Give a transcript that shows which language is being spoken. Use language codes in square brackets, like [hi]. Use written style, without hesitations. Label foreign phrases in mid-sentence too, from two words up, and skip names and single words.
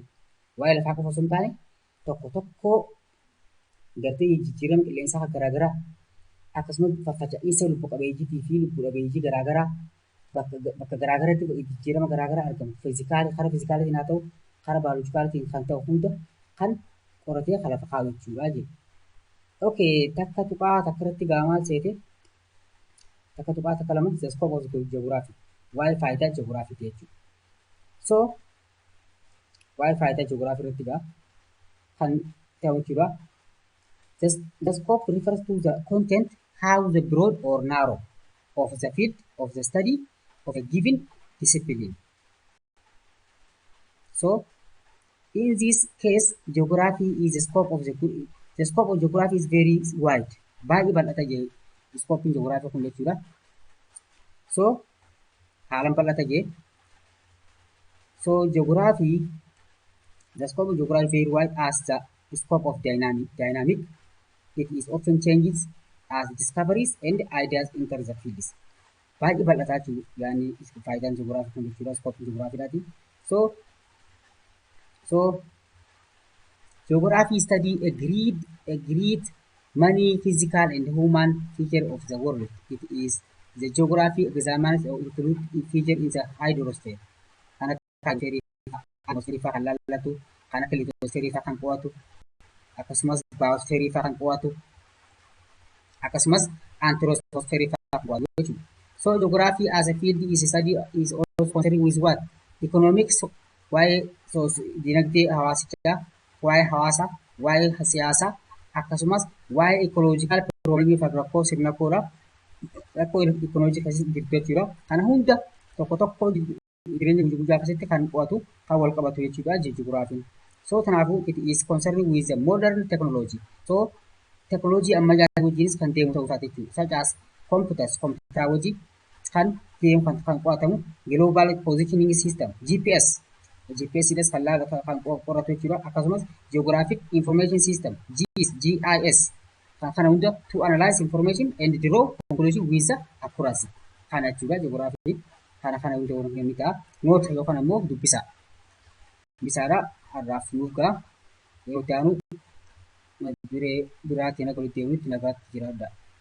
[om] Waa'ee lafaa qofa osoo hin taane tokko gartee jijjiirama qilleensaa garaagaraa akkasumas faffaca'iinsa lubbu qabeeyyiitii fi lubbu dhabeeyyii garaagaraa bakka garaagaraatti jijjiirama garaagaraa argamu karaa fiizikaalitiin haa ta'u karaa baayoloojikaalitiin kan ta'u hunda kan qoratee kan lafa kaa'u jechuudha jechuudha. Okay, takka irratti gaamaa seete takka tuqaa takka lama [en] the scope of geography [om] waa'ee faayidaa geography jechuudha. So waa'ee faayidaa geography irratti kan ta'u jechuudha. [en] The scope refers to the content, how the broad or narrow of the field of the study of a given discipline. So in this case, geography is the scope of geography is very wide. [om] Baay'ee bal'ata jee [en] scope in geography [om] kun jechuudha. So haalan bal'ata jee. [en] So geography, the scope of geography is very wide as the scope of dynamic. It is often changes as discoveries and ideas enter the fields. [om] Baay'ee bal'ataa jechuudha. Yaani faayidaan geography kun jechuudha [en] scope geography. So geography study agreed many physical and human features of the world. It is the geography examines or include feature in the hydrosphere. [om] Kana atmosphere kan lallatu, kana lithosphere kan qo'atu, akkasumas biosphere kan qo'atu, akkasumas anthroposphere kan qo'atu jechuudha. [en] So geography as a field is also concerned with what? Economics, [om] waa'ee dinagdee hawaasichaa, waa'ee hawaasaa, waa'ee siyaasaa, akkasumas waa'ee [en] ecological problemii [om] fi rakkoo sirna koolaa rakkoo ecological keessatti jirtu jechuudha. Kana hunda tokko jireenya guyyaa keessatti kan qo'atu kan wal qabatu jechuudha geography. [en] So kanaafuu it is concerned with the modern technology. [om] So technology ammayyaa wajjinis kan deemu ta'uu isaati jechuudha. [en] Such as computer [om] wajjin kan deemu kan qo'atamu [en] global positioning system GPS [om] das kan qoratu jechuudha. [en] Akkasumas geographic information system GIS [om] kan kana hunda [en] to analyze information and draw conclusion with the accuracy. [om] Kana jechuudha geography. Kana hunda waliin ta'a. Noota yookaan immoo dubbisaadha har'aaf nuuf ga'a. Yoo ta'anu biraatiin akka walitti deemuutti nagaatti jiraadha.